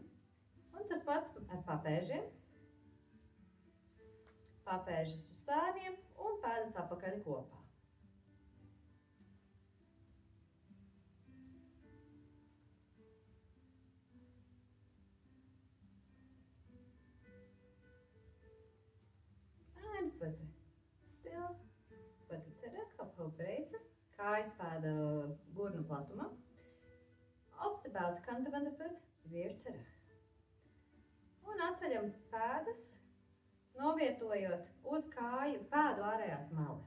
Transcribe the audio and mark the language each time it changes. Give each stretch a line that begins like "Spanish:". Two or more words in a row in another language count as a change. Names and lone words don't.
Latvian: Un tas pats ar papēžiem. Papēžas uz sāniem un pēdas apakaļ kopā.
Dutch: En voeten stil. Voeten terug op hoofdbreedte.
Latvian: Kājas pēda gurnu platumā.
Dutch: Op de buitenkanten van de voet weer terug.
Latvian: Un atceļam pēdas, novietojot uz kāju pēdu ārējās malas.